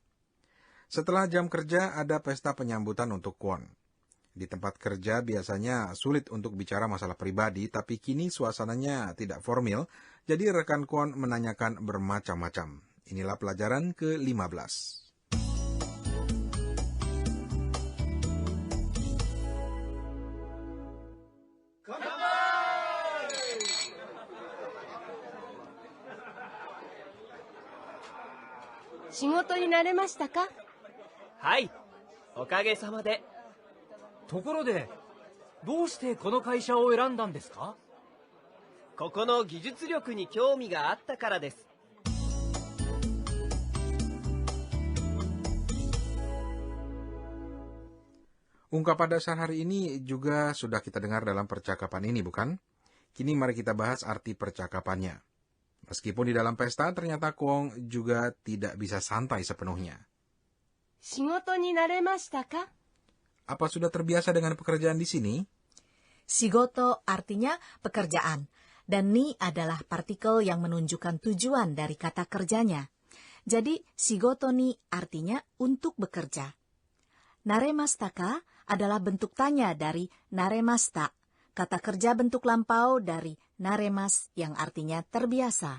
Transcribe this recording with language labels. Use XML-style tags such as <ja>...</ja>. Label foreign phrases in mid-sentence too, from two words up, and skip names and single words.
<id>Setelah jam kerja, ada pesta penyambutan untuk Kwon. Di tempat kerja biasanya sulit untuk bicara masalah pribadi, tapi kini suasananya tidak formal, jadi rekan Kwon menanyakan bermacam-macam. Inilah pelajaran ke-15.</id> <ja>Shigotoに慣れましたか? はい、おかげさまで。ところで、どうしてこの会社を選んだんですか? ここの技術力に興味があったからです。</ja> <id>Ungkapan dasar hari ini juga sudah kita dengar dalam percakapan ini, bukan? Kini mari kita bahas arti percakapannya. Meskipun di dalam pesta, ternyata Kwong juga tidak bisa santai sepenuhnya.</id> <ja>仕事に慣れましたか?</ja> <id>Apa sudah terbiasa dengan pekerjaan di sini? Shigoto artinya pekerjaan, dan ni adalah partikel yang menunjukkan tujuan dari kata kerjanya. Jadi,</id> <ja>仕事に</ja> <id>artinya untuk bekerja. Naremashita adalah bentuk tanya dari naremashita, kata kerja bentuk lampau dari naremas yang artinya terbiasa.</id>